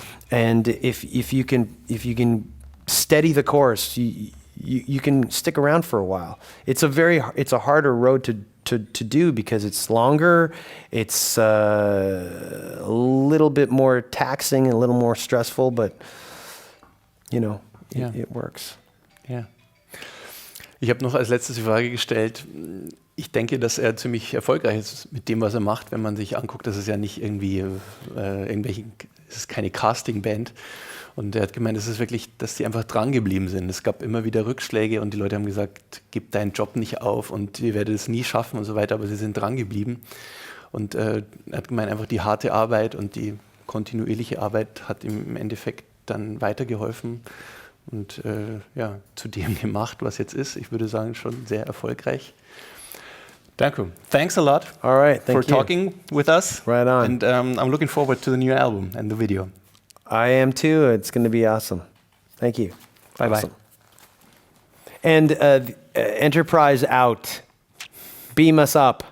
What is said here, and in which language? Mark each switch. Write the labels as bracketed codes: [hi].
[en] And if you can steady the course, you can stick around for a while. It's a harder road to do because it's longer. It's a little bit more taxing and a little more stressful, but it works. [de] Ja. Ich habe noch als letztes die Frage gestellt. Ich denke, dass er ziemlich erfolgreich ist mit dem, was er macht, wenn man sich anguckt, dass es ja nicht irgendwie es ist keine Casting-Band. Und er hat gemeint, es ist wirklich, dass die einfach dran geblieben sind. Es gab immer wieder Rückschläge und die Leute haben gesagt, gib deinen Job nicht auf und ihr werdet es nie schaffen und so weiter, aber sie sind dran geblieben. Und er hat gemeint, einfach die harte Arbeit und die kontinuierliche Arbeit hat ihm im Endeffekt dann weitergeholfen, und ja, zu dem gemacht, was jetzt ist. Ich würde sagen, schon sehr erfolgreich. [en] Danko, thanks a lot All right, for thank you. talking with us. Right on. And I'm looking forward to the new album and the video. I am too. It's going to be awesome. Thank you. Bye-bye. Awesome. And Enterprise out. Beam us up.